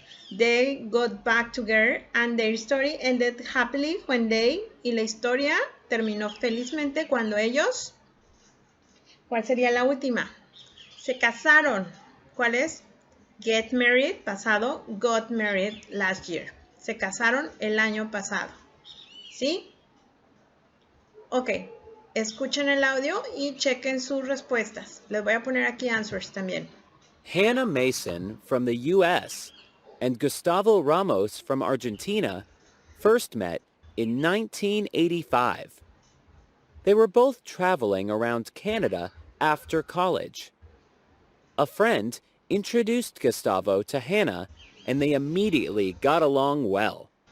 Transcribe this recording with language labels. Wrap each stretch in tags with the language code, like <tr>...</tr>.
<en>They got back together and their story ended happily when they,</en> <es>y la historia terminó felizmente cuando ellos, ¿cuál sería la última? Se casaron. ¿Cuál es?</es> <en>Get married, pasado, got married last year.</en> <es>Se casaron el año pasado. ¿Sí? Ok. Escuchen el audio y chequen sus respuestas. Les voy a poner aquí answers también.</es> <en>Hannah Mason from the U.S. and Gustavo Ramos from Argentina first met in 1985. They were both traveling around Canada after college. A friend introduced Gustavo to Hannah, and they immediately got along well.</en>